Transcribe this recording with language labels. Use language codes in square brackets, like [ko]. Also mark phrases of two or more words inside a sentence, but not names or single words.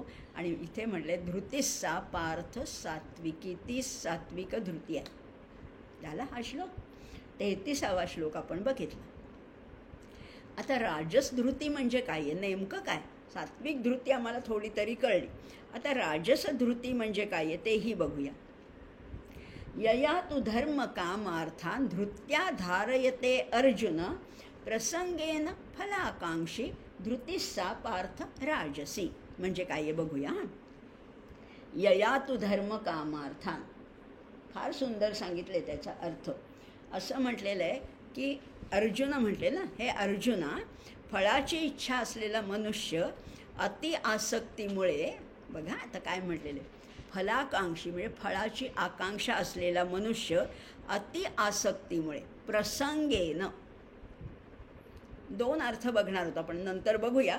[mr] आणि इथे म्हटले [sa] धृतीसा पार्थ सात्विकी, [mr] ती सात्विक धृती आहे. झाला हा श्लोक. 33वा श्लोक आपण बघितला. आता राजस धृती म्हणजे काय आहे, नेमकं काय. सात्विक धृती आम्हाला थोडी तरी कळली. आता राजस धृती म्हणजे काय आहे तेही बघूया. [sa] यया तु धर्म कामार्थान धृत्या धारयते अर्जुन प्रसंगेन फलाकांक्षी धृतीसा पार्थ राजसी. [mr] म्हणजे काय आहे बघूया. [sa] यया तु धर्म कामार्थान, [mr] फार सुंदर सांगितले त्याचा अर्थ. असं म्हटलेलं आहे की अर्जुन म्हटले ना, हे अर्जुना, फळाची इच्छा असलेला मनुष्य अति आसक्तीमुळे, बघा आता काय म्हटलेलं आहे, फलाकांक्षी म्हणजे फळाची आकांक्षा असलेला मनुष्य अति आसक्तीमुळे, प्रसंगेन, दोन अर्थ बघणार होतो आपण, नंतर बघूया.